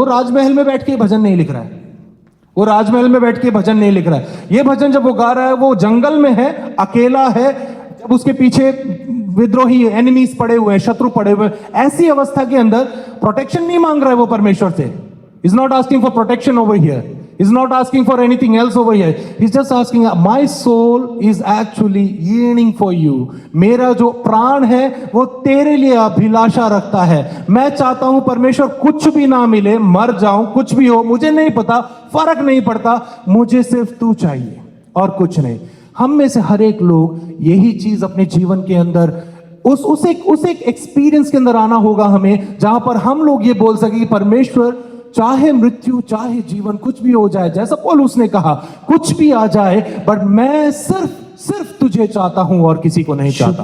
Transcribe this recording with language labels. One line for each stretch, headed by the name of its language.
Hindi: वो राजमहल में बैठ के भजन नहीं लिख रहा है, वो राजमहल में बैठ के भजन नहीं लिख रहा है। ये भजन जब वो गा रहा है, वो जंगल में है, अकेला है, जब उसके पीछे विद्रोही एनिमीज पड़े हुए हैं, शत्रु पड़े हुए हैं, ऐसी अवस्था के अंदर प्रोटेक्शन नहीं मांग रहा है वो परमेश्वर से।
English: He's not asking for protection over here. He's not asking for anything else over here. He's just asking, my soul is actually yearning for you.
Hindi: मेरा जो प्राण है वो तेरे लिए अभिलाषा रखता है। मैं चाहता हूं परमेश्वर कुछ भी ना मिले, मर जाऊं, कुछ भी हो, मुझे नहीं पता, फर्क नहीं पड़ता, मुझे सिर्फ तू चाहिए और कुछ नहीं। हम में से हर एक लोग यही चीज अपने जीवन के अंदर उस एक एक्सपीरियंस के अंदर आना होगा हमें, जहां पर हम लोग ये बोल सके कि परमेश्वर, चाहे मृत्यु चाहे जीवन कुछ भी हो जाए, जैसा पौलुस ने कहा, कुछ भी आ जाए, बट मैं सिर्फ तुझे चाहता हूं और किसी को नहीं चाहता।